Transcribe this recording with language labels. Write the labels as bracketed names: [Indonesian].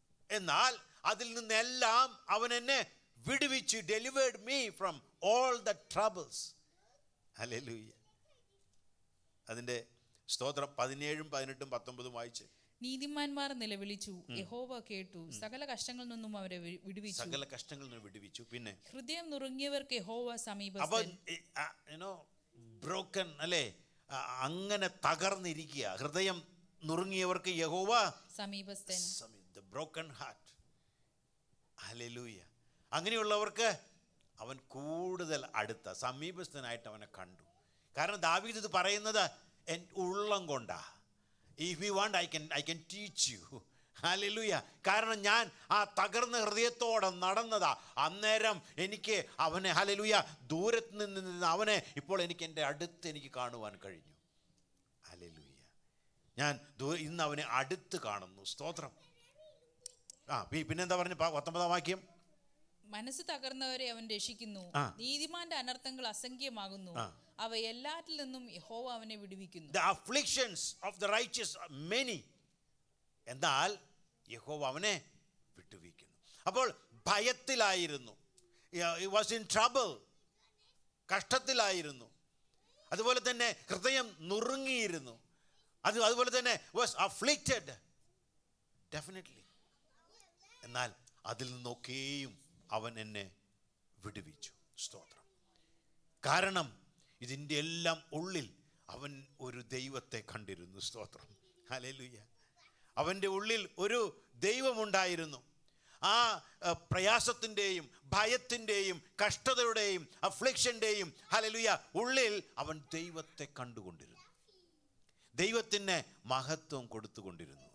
[Malayalam] എന്നാൽ അതിൽ നിന്നെല്ലാം അവൻ എന്നെ വിടുവിച്ചു. [English] delivered me from all the troubles. [Malayalam] Hallelujah. അതിന്റെ സ്തോത്രം 17, 18, 19 വായിച്ച്. നീതിമാന്മാർ നിലവിളിച്ചു, യഹോവ കേട്ടു, സകല കഷ്ടങ്ങളിൽ നിന്നും അവരെ വിടുവിച്ചു. സകല കഷ്ടങ്ങളിൽ നിന്നും വിടുവിച്ചു. പിന്നെ ഹൃദയം നുറുങ്ങിയവർക്ക് യഹോവ സമീപസ്ഥൻ. ബ്രോക്കൺ, അല്ലേ? അങ്ങനെ തകർന്നിരിക്കുക, ഹൃദയം നുറുങ്ങിയവർക്ക് യഹോവ സമീപസ്ഥൻ. [English] the broken heart. ഹല്ലേലൂയ. [Malayalam] അങ്ങനെയുള്ളവർക്ക് അവൻ കൂടുതൽ അടുത്ത സമീപസ്ഥനായിട്ട് അവനെ കണ്ടു. കാരണം ദാവീദ് ഇത് പറയുന്നത് ഉള്ളം കൊണ്ടാ. [English] If you want, I can teach you. [Malayalam] Hallelujah. കാരണം ഞാൻ ആ തകർന്ന ഹൃദയത്തോടെ നടന്നതാ. അന്നേരം എനിക്ക് അവനെ ഹല്ലേലൂയ ദൂരത്ത് നിന്ന് അവനെ ഇപ്പോൾ എനിക്ക് എൻ്റെ അടുത്ത് എനിക്ക് കാണുവാൻ കഴിഞ്ഞു. ഹല്ലേലൂയ. ഞാൻ ഇന്ന് അവനെ അടുത്ത് കാണുന്നു. സ്തോത്രം. പിന്നെന്താ പറഞ്ഞു? 19-ാം വാക്യം. മനസ്സ് തകർന്നവരെ അവൻ രക്ഷിക്കുന്നു, നീതിമാന്റെ അനർത്ഥങ്ങൾ അസംഖ്യമാകുന്നു, അവ എല്ലാറ്റിൽ നിന്നും യഹോവ അവനെ വിടുവിക്കുന്നു. [English] The afflictions of the righteous are many. [Malayalam] എന്നാൽ യഹോവ അവനെ വിട്ടുവീക്കുന്നു. അപ്പോൾ ഭയത്തിലായിരുന്നു, [English] he was in trouble, [Malayalam] കഷ്ടത്തിലായിരുന്നു. അതുപോലെ തന്നെ ഹൃദയം നുറുങ്ങിയിരുന്നു. അതുപോലെ തന്നെ [English] was afflicted definitely. [Malayalam] എന്നാൽ അതിൽ നിന്നൊക്കെയും അവൻ എന്നെ വിടുവിച്ചു. സ്തോത്രം. കാരണം ഇതിൻ്റെ എല്ലാം ഉള്ളിൽ അവൻ ഒരു ദൈവത്തെ കണ്ടിരുന്നു. സ്തോത്രം. ഹല്ലേലൂയ. അവൻ്റെ ഉള്ളിൽ ഒരു ദൈവമുണ്ടായിരുന്നു. ആ പ്രയാസത്തിൻ്റെയും ഭയത്തിൻ്റെയും കഷ്ടതയുടെയും അഫ്ലിക്ഷൻ്റെയും ഹല്ലേലൂയ ഉള്ളിൽ അവൻ ദൈവത്തെ കണ്ടുകൊണ്ടിരുന്നു, ദൈവത്തിന് മഹത്വം കൊടുത്തുകൊണ്ടിരുന്നു.